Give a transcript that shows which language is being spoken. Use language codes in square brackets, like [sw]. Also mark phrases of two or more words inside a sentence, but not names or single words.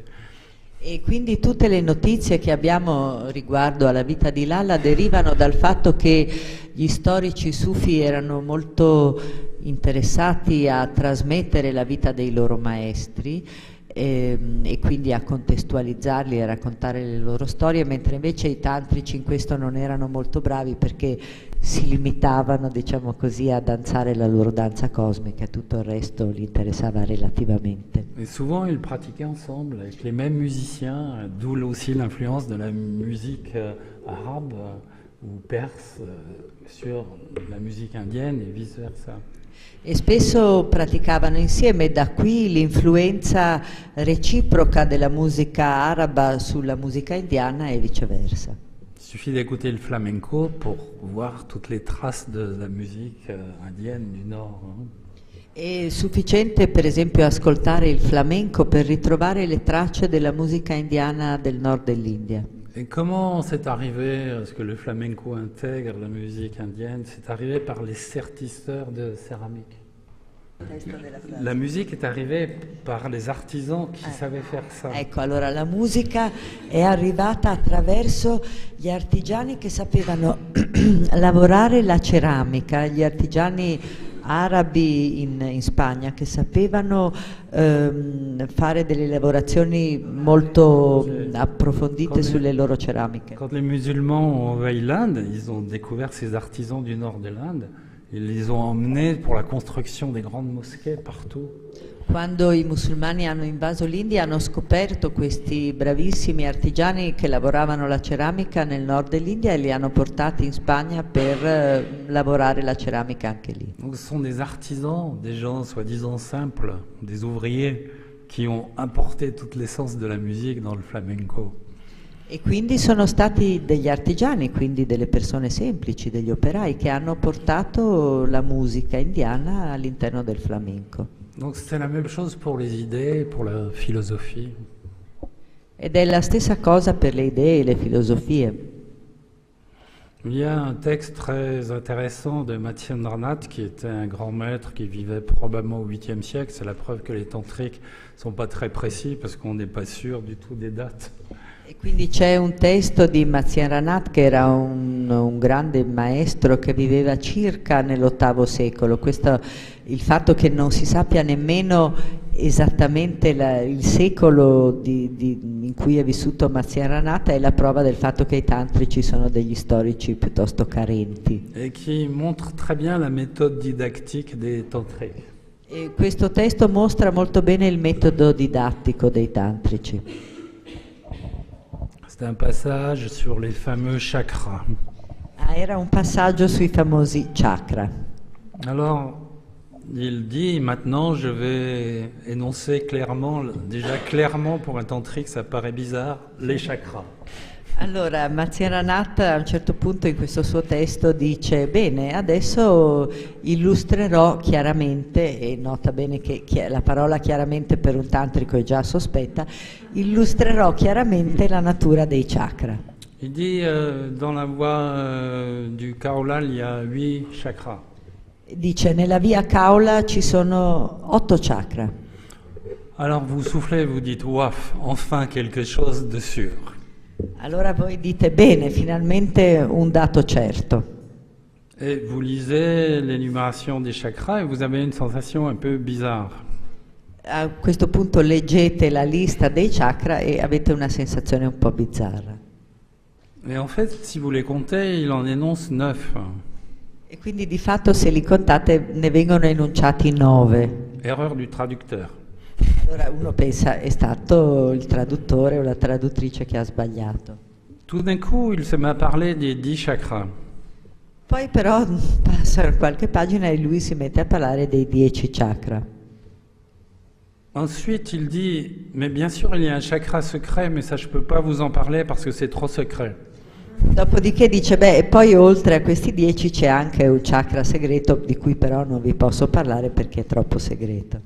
[it] E quindi tutte le notizie che abbiamo riguardo alla vita di Lalla derivano dal fatto che gli storici sufi erano molto interessati a trasmettere la vita dei loro maestri e quindi a contestualizzarli e a raccontare le loro storie, mentre invece i tantrici in questo non erano molto bravi perché si limitavano, diciamo così, a danzare la loro danza cosmica, tutto il resto li interessava relativamente. [fr] Et souvent, ils pratiquaient ensemble avec les mêmes musiciens, d'où aussi l'influence de la musique arabe ou perse sur la musique indienne et vice-versa. [it] E spesso praticavano insieme, da qui l'influenza reciproca della musica araba sulla musica indiana e viceversa. [fr] Il suffit d'écouter le flamenco pour voir toutes les traces de la musique indienne du Nord. [it] È sufficiente per esempio ascoltare il flamenco per ritrovare le tracce della musica indiana del nord dell'India. [fr] Et comment c'est arrivé, est-ce que le flamenco intègre la musique indienne? C'est arrivé par les sertisseurs de céramique. La musique est arrivée par les artisans qui savaient faire ça. [it] Ecco, allora la musica è arrivata attraverso gli artigiani che sapevano lavorare la ceramica, gli artigiani arabi in Spagna che sapevano fare delle lavorazioni molto approfondite sulle loro ceramiche. [fr] Quand les musulmans ont envahi l'Inde, ils ont découvert ces artisans du nord de l'Inde. Ils les ont emmenés pour la construction des grandes mosquées partout. [it] Quando i musulmani hanno invaso l'India hanno scoperto questi bravissimi artigiani che lavoravano la ceramica nel nord dell'India e li hanno portati in Spagna per lavorare la ceramica anche lì. [fr] Donc ce sont des artisans, des gens soi-disant simples, des ouvriers qui ont apporté toute l'essence de la musique dans le flamenco. [it] E quindi sono stati degli artigiani, quindi delle persone semplici, degli operai che hanno portato la musica indiana all'interno del flamenco. [fr] Donc c'est la même chose pour les idées, pour la philosophie. [it] Ed è la stessa cosa per le idee e le filosofie. [fr] Il y a un texte très intéressant de Matsyendranath, qui était un grand maître qui vivait probablement au 8e siècle. C'est la preuve que les tantriques ne sont pas très précis parce qu'on n'est pas sûr du tout des dates. [it] E quindi c'è un testo di Matsyendranath, che era un grande maestro che viveva circa nell'VIII secolo. Il fatto che non si sappia nemmeno esattamente il secolo in cui è vissuto Matsyendranath è la prova del fatto che i tantrici sono degli storici piuttosto carenti. [fr] Et qui montre très bien la méthode didactique des tantriques. [it] E questo testo mostra molto bene il metodo didattico dei tantrici. [fr] C'est un passage sur les fameux chakras. [it] Era un passaggio sui famosi chakra. [fr] Alors, il dit, maintenant je vais énoncer clairement, déjà clairement pour un tantrique ça paraît bizarre, les chakras. [it] Allora, Matsyendranath a un certo punto in questo suo testo dice: bene, adesso illustrerò chiaramente, e nota bene che la parola chiaramente per un tantrico è già sospetta, illustrerò chiaramente la natura dei chakra. [fr] Il dit, dans la voie du Kaola, il y a 8 chakras. [it] Dice, nella via Kaula ci sono 8 chakra. [fr] Alors vous soufflez, vous dites, waf, enfin quelque chose de sûr. [it] Allora voi dite, bene, finalmente un dato certo. [fr] Et vous lisez l'énumération des chakras et vous avez une sensation un peu bizarre. [it] A questo punto leggete la lista dei chakra e avete una sensazione un po' bizzarra. [fr] Et en fait, si vous les comptez, il en énonce 9. [it] E quindi di fatto se li contate ne vengono enunciati 9. [fr] Erreur du traducteur. [it] Allora uno pensa, è stato il traduttore o la traduttrice che ha sbagliato. [fr] Tout d'un coup, il se met à parler des 10 chakras. [it] Poi però passa qualche pagina e lui si mette a parlare dei 10 chakra. [fr] Ensuite, il dit, mais bien sûr, il y a un chakra secret, mais ça, je ne peux pas vous en parler parce que c'est trop secret. [it] Dopodiché dice, beh, e poi oltre a questi 10 c'è anche un chakra segreto di cui però non vi posso parlare perché è troppo segreto.